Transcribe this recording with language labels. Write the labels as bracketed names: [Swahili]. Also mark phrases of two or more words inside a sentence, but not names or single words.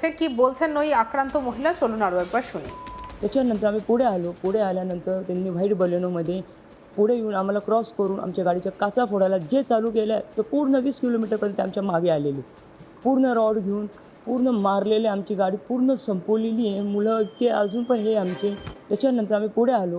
[Bangla] কি বলছেন ওই আক্রান্ত মহিলা, চলুন আরো একবার শুনি। [Marathi] त्याच्यानंतर आम्ही पुढे आलो. पुढे आल्यानंतर त्यांनी व्हाईट बलेनोमध्ये पुढे येऊन आम्हाला क्रॉस करून आमच्या गाडीच्या काचा फोडायला जे चालू केलं आहे तर पूर्ण 20 किलोमीटरपर्यंत आमच्या मागे आलेले, पूर्ण रॉड घेऊन पूर्ण मारलेले, आमची गाडी पूर्ण संपवलेली आहे. मुलं इतके अजून पण हे आमचे. त्याच्यानंतर आम्ही पुढे आलो.